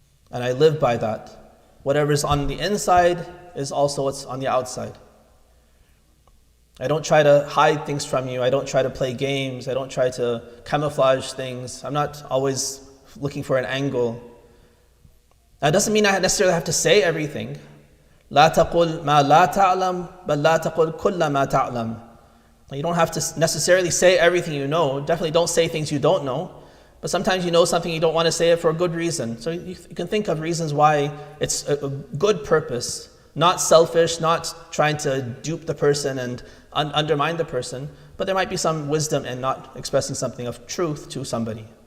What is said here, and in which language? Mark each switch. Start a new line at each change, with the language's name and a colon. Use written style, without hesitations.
English: And I live by that. Whatever is on the inside is also what's on the outside. I don't try to hide things from you. I don't try to play games. I don't try to camouflage things. I'm not always looking for an angle. That doesn't mean I necessarily have to say everything.
Arabic: لا تقل ما لا تعلم بل لا تقل كل ما تعلم.
English: You don't have to necessarily say everything you know. Definitely don't say things you don't know. But sometimes you know something, you don't want to say it for a good reason. So you can think of reasons why it's a good purpose, not selfish, not trying to dupe the person and undermine the person, but there might be some wisdom in not expressing something of truth to somebody.